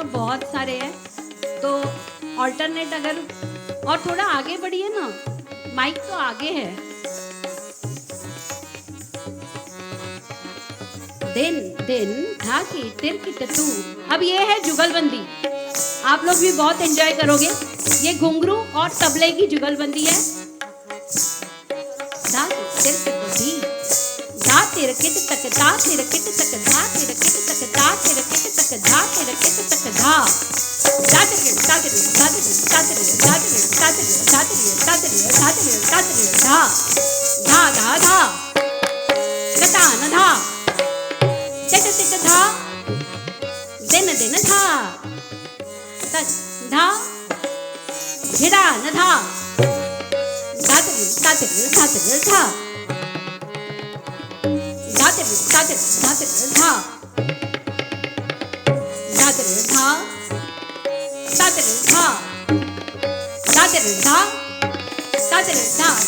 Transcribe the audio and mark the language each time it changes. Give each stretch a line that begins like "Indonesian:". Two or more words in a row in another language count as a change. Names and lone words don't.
Hindi: बहुत सारे हैं तो ऑल्टरनेट अगर, और थोड़ा आगे बढ़िए ना, माइक तो आगे है। दिन दिन धाके तिरकिट तू। अब ये है जुगलबंदी, आप लोग भी बहुत एंजॉय करोगे। ये घुंघरू और तबले की जुगलबंदी है। धाके तिरकिट धी धा तिरकिट तक, धा तिरकिट तक, धा तिरकिट तक, धा तिरकिट तक, धा तिरकिट तक, धा धा तिरकिट धा तिरकिट धा तिरकिट धा तिरकिट धा तिरकिट धा तिरकिट धा तिरकिट धा तिरकिट धा तिरकिट धा तिरकिट धा धा धा धा गता न धा तिट तिट धा दिन दिन धा तक धा धिड़ा न धा धा तिरकिट धा तिरकिट धा तिरकिट धा धा तिरकिट धा तिरकिट धा तिरकिट धा धा तिरकिट धा धा तिरकिट धा धा तिरकिट धा धा तिरकिट धा धा